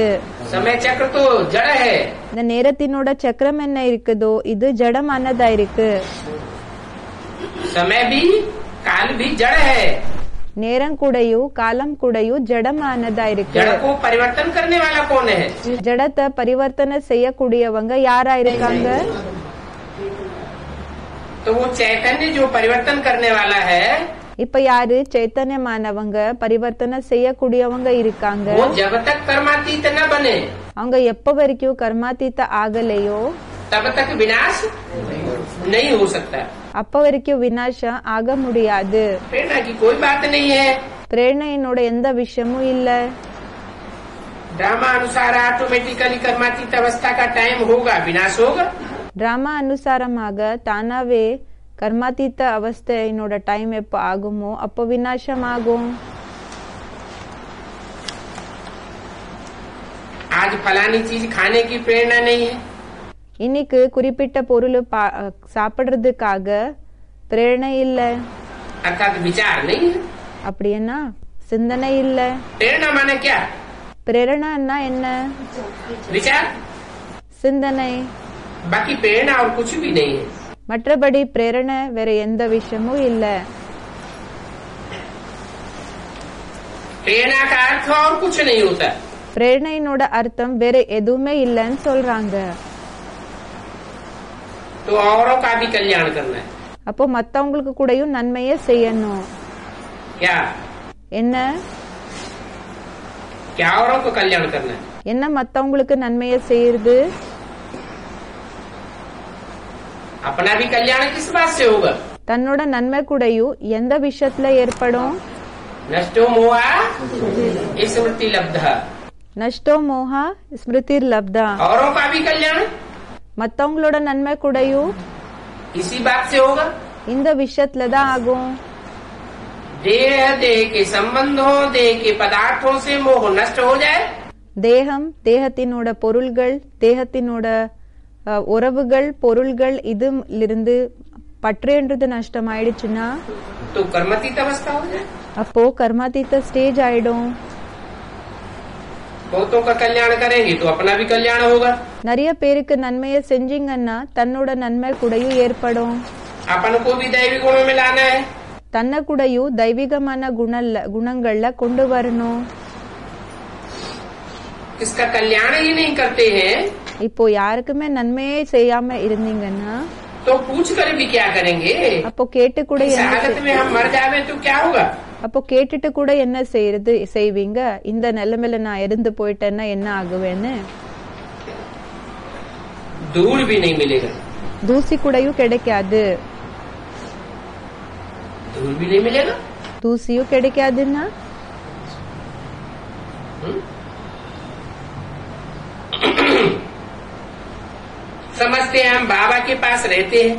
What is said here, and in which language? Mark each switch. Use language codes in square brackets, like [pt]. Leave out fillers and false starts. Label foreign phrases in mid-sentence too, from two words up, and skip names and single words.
[hi] समय चक्र तो जड़ है। [ta] இந்த நேரத்தினோட சக்கரம் என்ன இருக்குதோ இது ஜடமானதா இருக்கு. [hi] समय भी काल भी जड़ है। [ta] நேரம் கூடயும் காலம் கூடயும் ஜடமானதா இருக்கு. [hi] जड़ को परिवर्तन करने वाला कौन है? [ta] ஜடத்தை பரிவர்த்தனை செய்யக்கூடியவங்க யாரா இருக்காங்க? [hi] तो वो चैतन्य जो परिवर्तन करने वाला है, [ta] இப்ப யாரு சைத்தன்யமானவங்க பரிவர்த்தனை செய்யக்கூடியவங்க இருக்காங்க. [hi] वो जब तक कर्मातीत न बने [ta] அவங்க எப்ப வரைக்கும் கர்மாதீத ஆகலையோ [hi] तब तक विनाश नहीं हो सकता। [ta] அப்ப வரைக்கும் விநாசம் ஆக முடியாது. [hi] प्रेरणा की कोई बात नहीं है। [ta] பிரேரணையினோட எந்த விஷயமும் இல்ல. [hi] ड्रामा अनुसार ऑटोमेटिकली कर्मातीत अवस्था का टाइम होगा, विनाश होगा। [ta] டிராமா அனுசாரமாக தானாவே கர்மாதீத அவஸ்தையினோட டைம் எப்ப ஆகுமோ அப்போ விநாசம் ஆகும். [hi] आज फलानी चीज खाने की प्रेरणा नहीं है, [ta] இன்னைக்கு குறிப்பிட்ட பொருள் சாப்பிடுறதுக்காக பிரேரணை இல்ல. [hi] अर्थात विचार नहीं है। [ta] அப்படின்னா சிந்தனை இல்ல. [hi] प्रेरणा माने क्या? [ta] பிரேரணான்னா என்ன? [hi] विचार। [ta] சிந்தனை. [hi] बाकी प्रेरणा और कुछ भी नहीं है। [ta] மற்றபடி பிரேரணை வேற எந்த விஷயமும் இல்ல. [hi] प्रेरणा का अर्थ और कुछ नहीं होता। [ta] பிரேரணையினோட அர்த்தம் வேற எதுவுமே இல்லன்னு சொல்றாங்க. [hi] तो औरों का भी कल्याण करना है। [ta] அப்போ மத்தவங்களுக்கு கூடயும் நன்மையை செய்யணும். [hi] क्या? [ta] என்ன [hi] क्या औरों को कल्याण करना है? [ta] என்ன மத்தவங்களுக்கு நன்மையை செய்யறது? [hi] अपना भी कल्याण किस बात से होगा? [ta] தன்னோட நன்மை கூடயும் எந்த விஷயத்துல ஏற்படும்? [sa] नष्टो मोहा स्मृति लब्धा। नष्टो मोहा स्मृतिर्लब्धा. [hi] औरों का भी कल्याण [ta] மத்தவங்களோட நன்மை கூடயும் [hi] इसी बात से होगा। [ta] இந்த விஷயத்துல தான் ஆகும். [hi] देह देह के संबंधों, देह के पदार्थों से मोह नष्ट हो जाए, [ta] தேகம், தேகத்தினோட பொருள்கள், தேகத்தினோட உறவுகள், பொருள்கள் இதிலிருந்து பற்றுன்றது நஷ்டமாயிடுச்சுன்னா [hi] तो कर्मातीत अवस्था हो जाए। [ta] அப்போ கர்மாதீத ஸ்டேஜ் ஆயிடும். [hi] बहुतों का कल्याण करेंगे तो अपना भी कल्याण होगा। [ta] நிறைய பேருக்கு நன்மையை செஞ்சீங்கன்னா தன்னோட நன்மை கூடயும் ஏற்படும். [hi] अपन को भी दैवी गुणों में लाना है। [ta] தன்னை கூடயும் தெய்வீகமான குணங்கள்ல கொண்டு வரணும். [hi] इसका कल्याण ही नहीं करते हैं [ta] இப்போ யாருக்குமே நன்மையே செய்யாம இருந்தீங்கன்னா [hi] तो पूछ कर भी क्या करेंगे? [ta] அப்போ கேட்டு கூட [hi] इस हालत में हम मर जावे तो क्या होगा? [ta] அப்போ கேட்டுட்டு கூட என்ன செய்வீங்க? இந்த நிலைமையில நான் இருந்து போயிட்டேன்னா என்ன ஆகுவேன்னு? [hi] धूल भी नहीं मिलेगा, [ta] தூசி கூடயும் கிடைக்காது. [hi] धूल भी नहीं मिलेगा। [ta] தூசியும் கிடைக்காதுன்னா [hi] समझते हैं हम बाबा के पास रहते हैं,